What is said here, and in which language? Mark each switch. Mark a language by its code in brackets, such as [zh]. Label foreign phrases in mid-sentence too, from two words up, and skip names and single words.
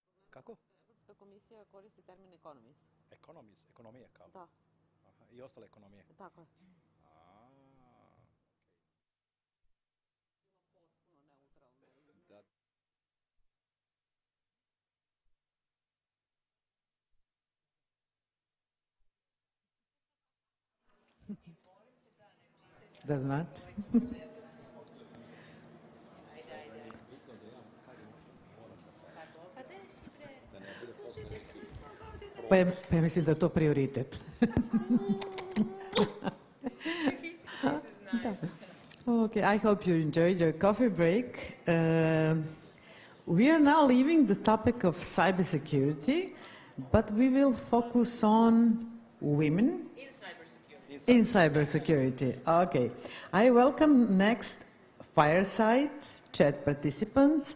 [hr] Kako? Europska komisija koristi termin economist. Economist, ekonomija kao? Da. Aha, i ostale ekonomije? Tako je. Da. [en] Does not? [hr] Pa ja mislim da je to prioritet. [en] Okay, I hope you enjoyed your coffee break. We are now leaving the topic of cybersecurity, but we will focus on women in cybersecurity. Okay, I welcome next fireside chat participants.